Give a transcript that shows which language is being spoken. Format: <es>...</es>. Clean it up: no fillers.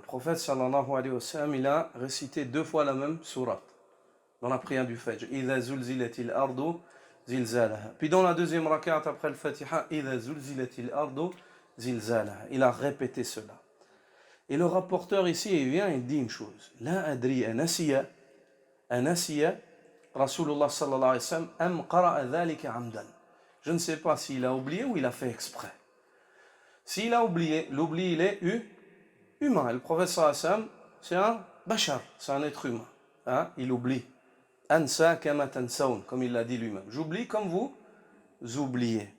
<fr>Le prophète sallallahu alayhi wa sallam, il a récité 2 fois la même sourate dans la prière du Fajr.</fr> <ar>إِذَا زُلْزِلَتِ الْأَرْضُ زِلْزَالَهَا.</ar> <fr>Puis dans la deuxième rakat après le Fatiha,</fr> <ar>إِذَا زُلْزِلَتِ الْأَرْضُ زِلْزَالَهَا.</ar> <fr>Il a répété cela. Et le rapporteur ici, il vient et dit une chose.</fr> <ar>لا أدري أنسي رسول الله صلى الله عليه وسلم أم قرأ ذلك عمدا.</ar> <fr>Je ne sais pas s'il a oublié ou il a fait exprès. S'il a oublié, l'oubli il est humain. Le prophète sallallahu alayhi wa sallam, c'est un bashar, c'est un être humain. Hein? Il oublie.</fr> <ar>Ansa kama tansaun,</ar> <fr>comme il l'a dit lui-même. J'oublie comme vous oubliez.</fr>